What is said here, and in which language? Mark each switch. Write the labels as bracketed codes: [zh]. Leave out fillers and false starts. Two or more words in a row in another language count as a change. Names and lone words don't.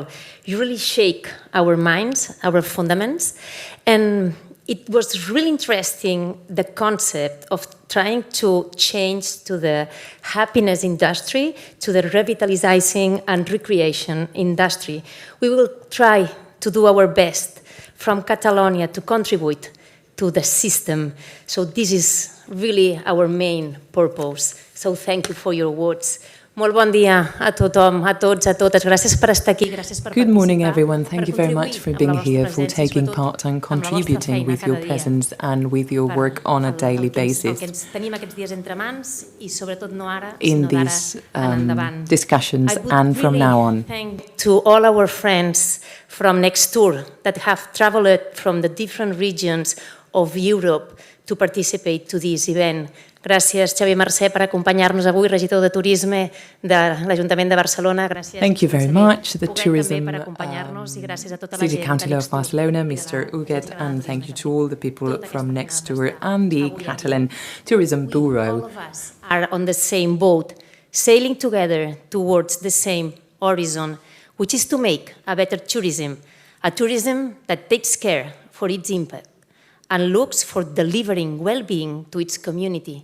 [en] You really shake our minds, our fundamentals, and it was really interesting, the concept of trying to change to the happiness industry, to the revitalizing and recreation industry. We will try to do our best from Catalonia to contribute to the system. So this is really our main purpose. So thank you for your words. [ca] Molt bon dia a tothom, a tots, a totes. Gràcies per estar aquí, gràcies per participar. [en] Good morning, everyone. Thank you very much for being here, for taking part and contributing with your presence and with your work on a daily basis in these discussions and from now on. Thank to all our friends from next door that have traveled from the different regions of Europe to participate to this event. [ca] Gràcies, Xavier Mercè, per acompanyar-nos avui, regidor de Turisme de l'Ajuntament de Barcelona. Gràcies. [en] Thank you very much, the Tourism City Councillor of Barcelona, Mr. Huguet, and thank you to all the people from next door and the Catalan Tourism Bureau. All of us are on the same boat, sailing together towards the same horizon, which is to make a better tourism, a tourism that takes care for its impact and looks for delivering well-being to its community.